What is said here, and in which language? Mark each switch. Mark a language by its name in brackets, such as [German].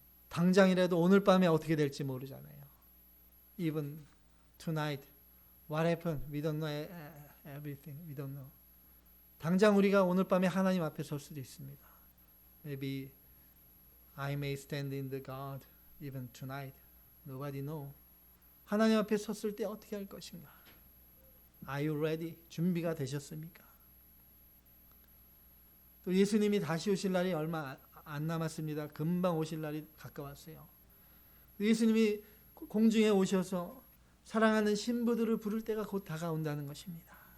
[Korean] 당장이라도 오늘 밤에 어떻게 될지 모르잖아요. [English] Even tonight, what happened? We don't know everything. We don't know. [Korean] 당장 우리가 오늘 밤에 하나님 앞에 설 수도 있습니다. [English] Maybe I may stand in the God even tonight. Nobody know. [Korean] 하나님 앞에 섰을 때 어떻게 할 것인가? [English] Are you ready? [Korean] 준비가 되셨습니까? 또 예수님이 다시 오실 날이 얼마 안 남았습니다. 금방 오실 날이 가까웠어요. 예수님이 공중에 오셔서 사랑하는 신부들을 부를 때가 곧 다가온다는 것입니다.